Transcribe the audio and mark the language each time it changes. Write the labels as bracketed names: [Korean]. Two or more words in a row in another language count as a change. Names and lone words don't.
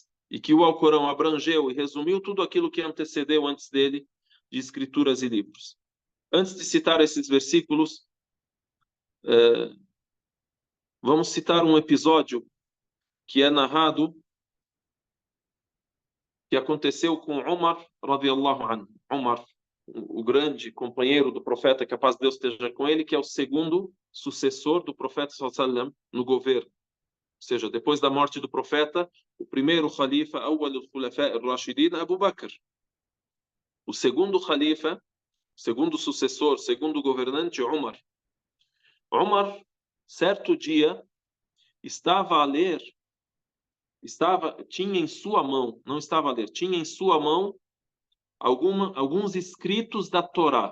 [Portuguese] E que o Alcorão abrangeu e resumiu tudo aquilo que antecedeu antes dele, de escrituras e livros. Antes de citar esses versículos, vamos citar um episódio que é narrado, que aconteceu com Umar, [Arabic] رضي الله عنه. [Portuguese] Umar, o grande companheiro do profeta, que a paz de Deus esteja com ele, que é o segundo sucessor do profeta [Arabic] صلى الله عليه وسلم [Portuguese] no governo. Ou seja, depois da morte do profeta, o primeiro khalifa, [Arabic] أول الخلفاء الراشدين, [Portuguese] Abu Bakr. O segundo khalifa, segundo sucessor, segundo governante, Umar. Umar, certo dia, estava a ler, tinha em sua mão, não estava a ler, tinha em sua mão alguns escritos da Torá.